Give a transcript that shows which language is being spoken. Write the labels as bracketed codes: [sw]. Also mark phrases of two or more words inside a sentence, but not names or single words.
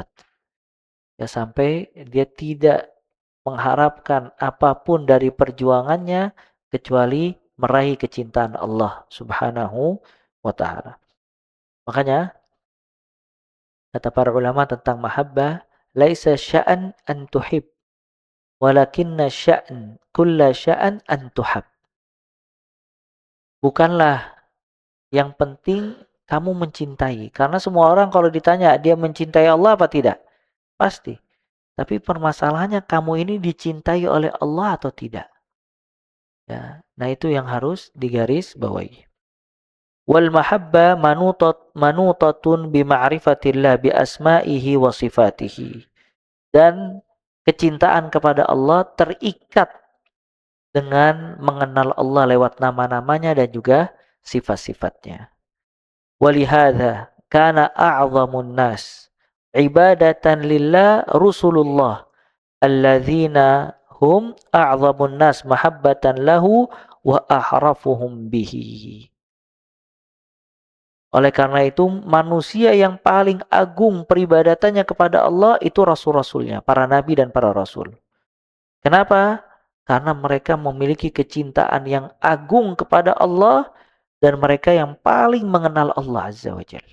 [id] Ya, sampai dia tidak mengharapkan apapun dari perjuangannya kecuali meraih kecintaan Allah [ar] سبحانه وتعالى. [id] Makanya kata para ulama tentang mahabbah, [ar] ليس الشأن أن تحب، ولكن الشأن كل الشأن أن تحب. [id] Bukanlah yang penting kamu mencintai, karena semua orang kalau ditanya dia mencintai Allah apa tidak? Pasti. Tapi permasalahannya kamu ini dicintai oleh Allah atau tidak? Ya, nah itu yang harus digaris bawahi. [ar] والمحبة منوطة بمعرفة الله بأسمائه وصفاته. [id] Dan kecintaan kepada Allah terikat dengan mengenal Allah lewat nama-namanya dan juga sifat-sifatnya. [ar] ولهذا كان أعظم الناس عبادة لله رسل الله الذين هم أعظم الناس محبة له وأعرفهم به. [id] Oleh karena itu manusia yang paling agung peribadatannya kepada Allah itu rasul-rasulnya, para nabi dan para rasul. Kenapa? Karena mereka memiliki kecintaan yang agung kepada Allah dan mereka yang paling mengenal Allah [ar] عز وجل.